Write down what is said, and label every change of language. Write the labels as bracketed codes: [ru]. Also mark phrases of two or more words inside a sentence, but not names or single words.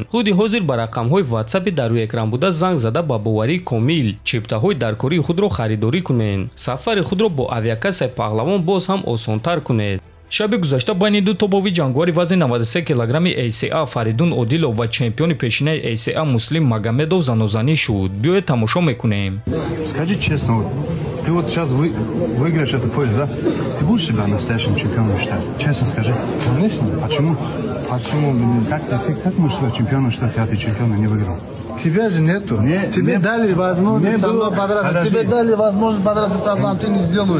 [tg] худи ҳозир ба рақамҳои WhatsApp дар рӯи экран буда занг зада ба боварии комил чиптаҳои даркории худро харидорӣ кунед. Сафари худро бо авиакассаи паҳлавон боз ҳам осонтар кунед. шаби гузашта байни ду тобови ҷангуари вазни 93 килограмми ACA Фаридун Одилов ва чемпиони пешинаи ACA Муслим Магомедов занозанӣ шуд. Биёед тамошо мекунем. [ru] Скажи честно, ты вот сейчас выиграешь этот пояс, да? Ты будешь себя настоящим чемпионом считать? Честно скажи. Конечно. Почему? Почему? Как можешь себя чемпионом считать, когда ты чемпиона не выиграл? Тебя же нету. Тебе дали возможность со мной подраться. Тебе дали возможность подраться со мной, ты не сделаешь.